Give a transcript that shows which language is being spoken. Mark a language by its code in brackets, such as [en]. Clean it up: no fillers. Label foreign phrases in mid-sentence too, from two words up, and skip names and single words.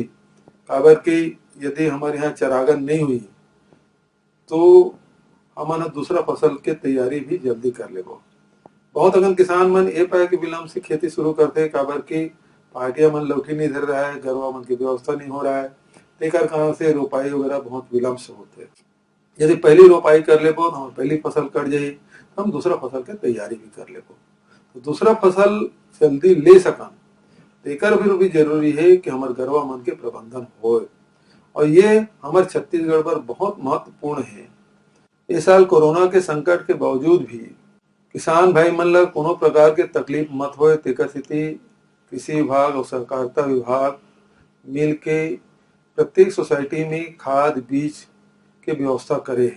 [hne] काबर की यदि हमारे यहाँ चरागन नहीं हुई तो हमारा दूसरा फसल के तैयारी भी जल्दी कर लेगो। बहुत अगन किसान मन ए पाए कि विलम्ब से खेती शुरू करते काबर की पार्टियां मन लौकी नहीं धर रहा है, गरवा मन की व्यवस्था नहीं हो रहा है, तेकर कारण से रोपाई वगैरह बहुत विलम्ब से होते। यदि पहली रोपाई कर लेबो तो पहली फसल कट जाई, हम दूसरा फसल के तैयारी भी कर लेबो तो दूसरा फसल जल्दी ले सकन। तेकर भी जरूरी है कि हमारे गरवा मन के प्रबंधन होए, और ये हमारे छत्तीसगढ़ पर बहुत महत्वपूर्ण है। इस साल कोरोना के संकट के बावजूद भी किसान भाई मन ला कोनो प्रकार के तकलीफ मत होए, तेकर सेती कृषि विभाग और सहकारिता विभाग मिल के प्रत्येक सोसाइटी में खाद बीज के व्यवस्था करे है।